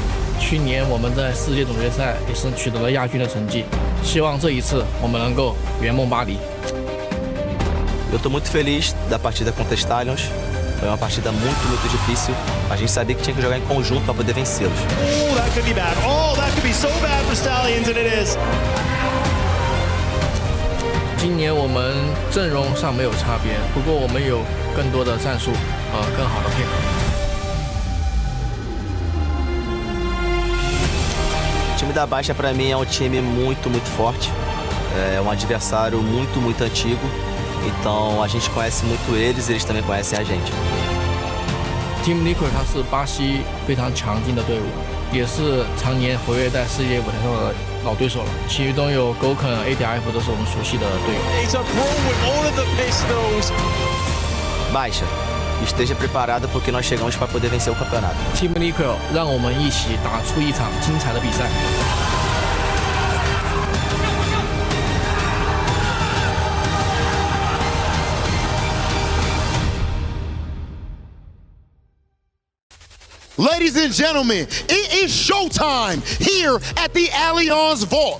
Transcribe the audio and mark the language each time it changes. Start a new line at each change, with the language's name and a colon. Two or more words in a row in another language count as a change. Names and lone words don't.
Chinese: 去年我们在世界总决赛也是取得了亚军的成绩，希望这一次我们能够圆梦巴黎。
Portuguese: Eu estou muito feliz da partida contra Stallions. Foi uma partida muito difícil. A gente sabia que tinha que jogar em conjunto para poder vencê-los.
English: Oh, that could be bad. Oh, that could be so bad for Stallions, and it is.
Chinese: 今年我们阵容上没有差别，不过我们有更多的战术更好的配合。
Portuguese: O time da Baixa para mim é um time muito forte. É um adversário muito antigo. Então a gente conhece muito eles, eles também conhecem a gente.
Chinese: Team Liquid 它是巴西非常强劲的队伍，也是常年活跃在世界舞台上的老对手了。其中有 Goken、ADF 都是我们熟悉的队友。
English: It's a brawl with all of the pistols.
Portuguese: Baixa, esteja preparada porque nós chegamos para poder vencer o campeonato.
Chinese: Team Liquid 让我们一起打出一场精彩的比赛。
English: Ladies and gentlemen, it is showtime here at the Allianz Vault.